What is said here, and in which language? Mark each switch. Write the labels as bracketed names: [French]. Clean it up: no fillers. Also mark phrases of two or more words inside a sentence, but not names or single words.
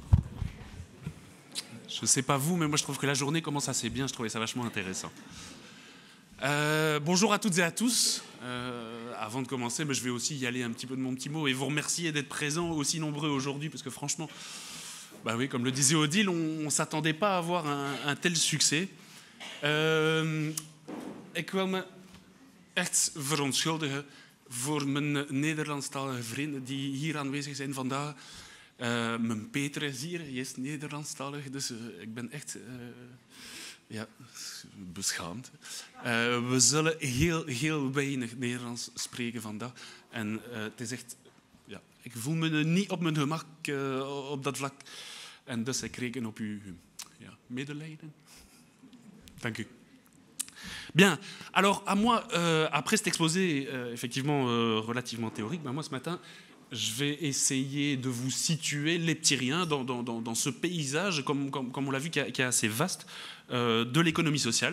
[French] Je ne sais pas vous, mais moi je trouve que la journée commence assez bien, je trouvais ça vachement intéressant. Bonjour à toutes et à tous. Avant de commencer, je vais aussi y aller un petit peu de mon petit mot et vous remercier d'être présents aussi nombreux aujourd'hui, parce que franchement, bah oui, comme le disait Odile, on ne s'attendait pas à avoir un tel succès. [Dutch] Ik wil me echt verontschuldigen voor mijn Nederlandstalige vrienden die hier aanwezig zijn vandaag. Mijn Peter is hier, hij is Nederlandstalig, dus ik ben echt beschaamd. We zullen heel weinig Nederlands spreken vandaag. En het is echt, ik voel me niet op mijn gemak op dat vlak. En dus ik reken op uw medelijden. Dank u. [French] Bien, alors à moi, après cet exposé effectivement relativement théorique, moi ce matin, je vais essayer de vous situer les petits riens dans ce paysage, comme on l'a vu, qui est assez vaste, de l'économie sociale.